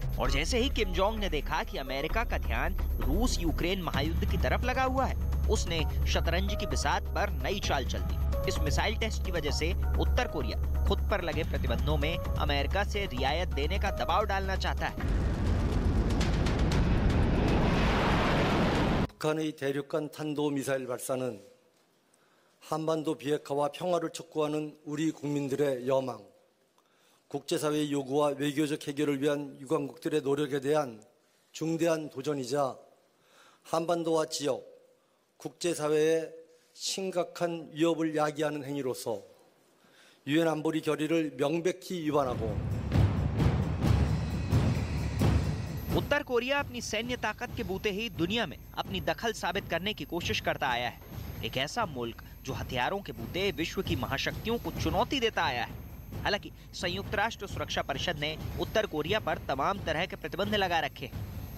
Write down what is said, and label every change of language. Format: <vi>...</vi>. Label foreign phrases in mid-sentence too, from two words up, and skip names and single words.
<hi>और जैसे ही किम जोंग ने देखा कि अमेरिका का ध्यान रूस यूक्रेन महायुद्ध की तरफ लगा हुआ है, उसने शतरंज की बिसात पर नई चाल चल दी। इस</hi> <en>missile test</en> <hi>की वजह से उत्तर कोरिया खुद पर लगे प्रतिबंधों में अमेरिका से रियायत देने का दबाव डालना चाहता है।</hi> <ko>북한의 대륙간 탄도미사일 발사는 한반도 비핵화와 평화를 촉구하는 우리 국민들의 여망, 국제사회의 요구와 외교적 해결을 위한 유관국들의 노력에 대한 중대한 도전이자 한반도와 지역, 국제사회에 심각한 위협을 야기하는 행위로서 유엔 안보리 결의를 명백히 위반하고</ko> <hi>उत्तर कोरिया अपनी सैन्य ताकत के बूते ही दुनिया में अपनी दखल साबित करने की कोशिश करता आया है। एक ऐसा मुल्क जो हथियारों के बूते विश्व की महाशक्तियों को चुनौती देता आया है। हालांकि संयुक्त राष्ट्र सुरक्षा परिषद ने उत्तर कोरिया पर तमाम तरह के प्रतिबंध लगा रखे हैं।</hi>